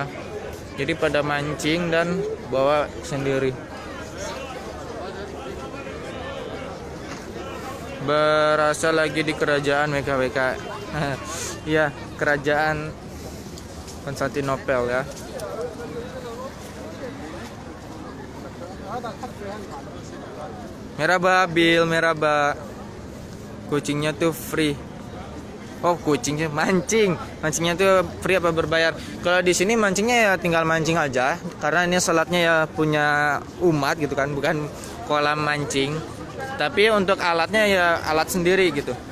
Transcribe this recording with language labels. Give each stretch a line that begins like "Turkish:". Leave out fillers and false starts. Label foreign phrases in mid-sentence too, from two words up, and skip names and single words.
Indonesian: Jadi pada mancing dan bawa sendiri. Berasa lagi di kerajaan WKWK. Iya, kerajaan Konstantinopel ya. Merhaba Bill, merhaba. Kucingnya tuh free. Oh, kucingnya mancingnya tuh free apa berbayar? Kalau di sini mancingnya ya tinggal mancing aja, karena ini salatnya ya punya umat gitu kan, bukan kolam mancing. Tapi untuk alatnya ya alat sendiri gitu.